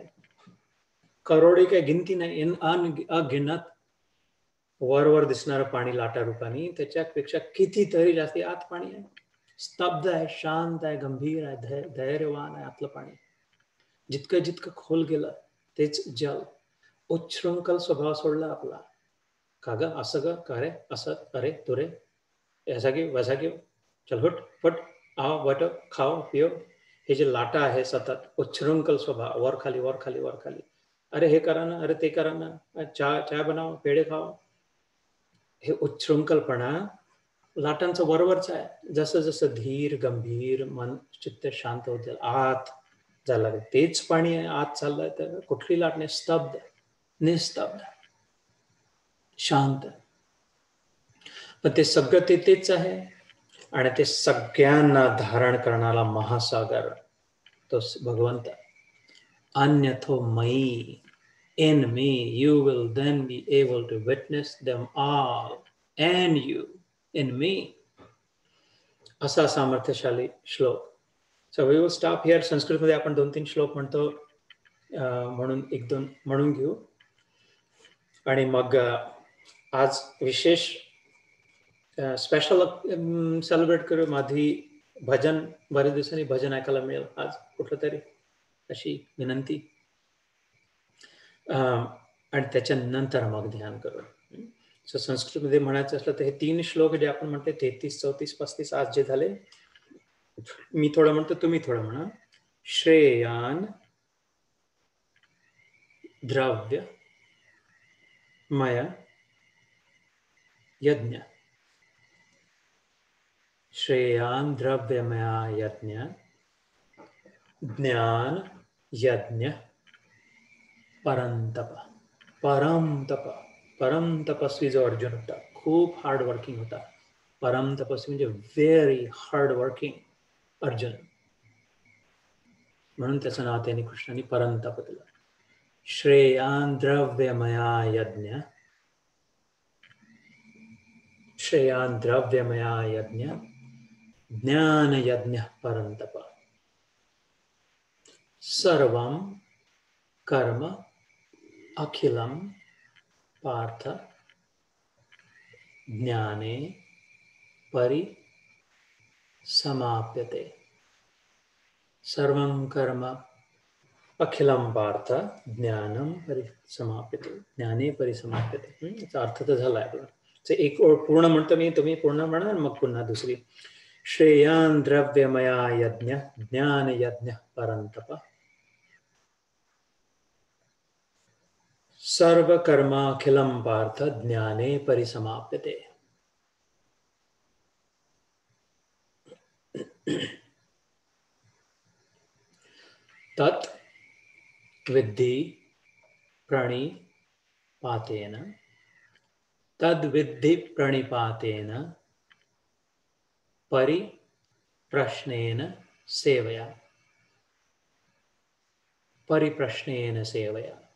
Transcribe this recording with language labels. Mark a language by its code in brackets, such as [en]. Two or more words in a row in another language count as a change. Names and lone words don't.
[mr] करोडी काही गिनती नाही, अगिनत वर दिसणारं पाणी लाटा रूपाने त्याच्यापेक्षा कितीतरी जास्ती आत पाणी आहे. स्तब्ध आहे, शांत आहे, गंभीर आहे, धैर्यवान आहे आतलं पाणी. जितकं खोल गेलं तेच जल. उच्छृंखल स्वभाव सोडला आपला. का ग असं ग, का रे असं, अरे तुरे, [hi] ऐसा क्यों वैसा क्यों, चल हुट फट, आओ बैठो खाओ पिओ. [mr] हे जे लाटा आहे सतत उच्छृंखल स्वभाव, वर खाली वर खाली वर खाली, अरे हे करा ना, अरे ते करा ना, [hi] चहा बनाओ, पेढे खाओ. [mr] हे उच्छृंखलपणा लाटांचं वरवरच आहे. जसं जसं धीर गंभीर मन चित्त शांत होत आत जायला लागेल, तेच पाणी आहे आत चाललंय. तर कुठली लाट नाही, स्तब्ध, निस्तब्ध, शांत. पण ते सगळं तेच आहे. आणि ते सगळ्यांना धारण करणारा महासागर तो भगवंत. [sa] अन्यथो मयी, [en] in me you will then be able to witness them all, and you in me. [mr] असा सामर्थ्यशाली श्लोक. [en] So we will stop here. [mr] संस्कृतमध्ये आपण 2-3 श्लोक म्हणतो, म्हणून 1-2 म्हणून घेऊ आणि मग आज विशेष [en] special celebrate [mr] करू. माझी भजन, बरेच दिवसांनी भजन ऐकायला मिळेल आज कुठलं तरी, अशी विनंती. आणि त्याच्यानंतर मग ध्यान करू. सो संस्कृतमध्ये म्हणायचं असलं तर हे 3 श्लोक जे आपण म्हणते 33, 34, 35 आज जे झाले, मी थोडं म्हणतो, तुम्ही थोडं म्हणा. [sa] श्रेयान द्रव्य मय यज्ञ, श्रेयान द्रव्यमया यज्ञ, ज्ञान यज्ञ परंतप. [mr] परम तपस्वी जो अर्जुन होता, खूप [en] hard working [mr] होता. परम तपस्वी म्हणजे [en] very hard working [mr] अर्जुन, म्हणून त्याचं नाव त्यांनी कृष्णाने परंतप दिलं. [sa] श्रेयान द्रव्यमया यज्ञ, श्रेयान द्रव्यमया यज्ञ, ज्ञान यज्ञ परंतप. सर्वं कर्म अखिलम पार्थ ज्ञाने परिसमाप्यते. सर्वं कर्म अखिलम पार्थ ज्ञानम परिसमाप्यते, ज्ञाने परिसमाप्यते. [mr] याचा अर्थ तर झाला आहे. एक ओळ पूर्ण म्हणतो मी, तुम्ही पूर्ण म्हणा, मग पुन्हा दुसरी. [sa] श्रेयान द्रव्यमया यज्ञ, ज्ञान यज्ञ परंतप. सर्व कर्माखिलम पार्थ ज्ञाने परिसमाप्यते. तत् विद्धि प्रणिपातेन, तद्विद्धि प्रणिपातेन परिप्रश्नेन सेवया, परिप्रश्नेन सेवया.